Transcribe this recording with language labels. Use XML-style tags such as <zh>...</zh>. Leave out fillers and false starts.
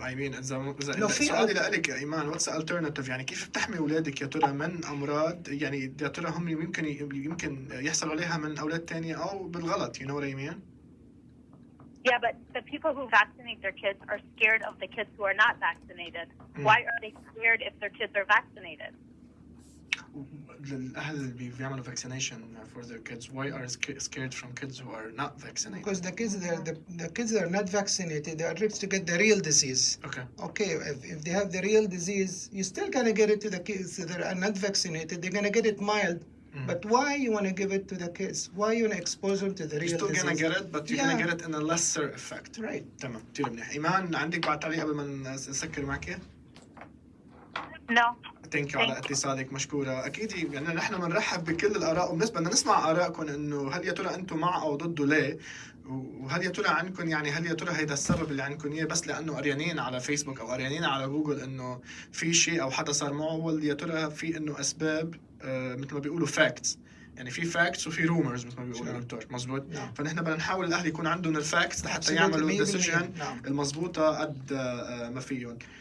<en>I mean,</en> <ar>سؤالي لك يا إيمان,</ar> <en>what's the alternative?</en> <ar>يعني كيف بتحمي أولادك يا ترى من أمراض يعني يا ترى هم يمكن يحصل عليها من أولاد تانية أو بالغلط,</ar> <en>you know what I mean? Yeah, but the people who vaccinate their kids are scared of the kids who are not vaccinated. Why are they scared if their kids are vaccinated?</en> <ar>الأهل اللي بيعملوا</ar> <en>vaccination for their kids, why are scared from kids who are not vaccinated? Because the kids that are not vaccinated, they are risk to get the real disease. Okay, if they have the real disease, you still gonna get it to the kids that are not vaccinated. They're gonna get it mild. But why you want to give it to the kids? Why you want to expose them to the real disease? You're still gonna get it, but you're gonna get it in a lesser effect. Right.</en> <ar>تمام. كتير منيح. إيمان, عندك بعد تعليق قبل ما نسكر معك؟</ar> <en>No.</en> <ar>ثانك على اتصالك, مشكورة. أكيد يعني نحن بنرحب بكل الآراء, وبالنسبة بدنا نسمع آراءكم إنه هل يا ترى أنتم مع أو ضده ليه؟ وهل يا ترى عندكم يعني هل يا ترى هيدا السبب اللي عندكم إياه بس لأنه قريانين على فيسبوك أو قريانين على جوجل إنه في شيء أو حدا صار معه, ولا يا ترى في إنه أسباب مثل ما بيقولوا facts, يعني في facts وفي rumors مثل ما بيقولوا الدكتور, مزبوط؟ فنحن بدنا نحاول الأهل يكون عندهم الفاكتس لحتى يعملوا decision المضبوطة قد ما فيهم.</ar>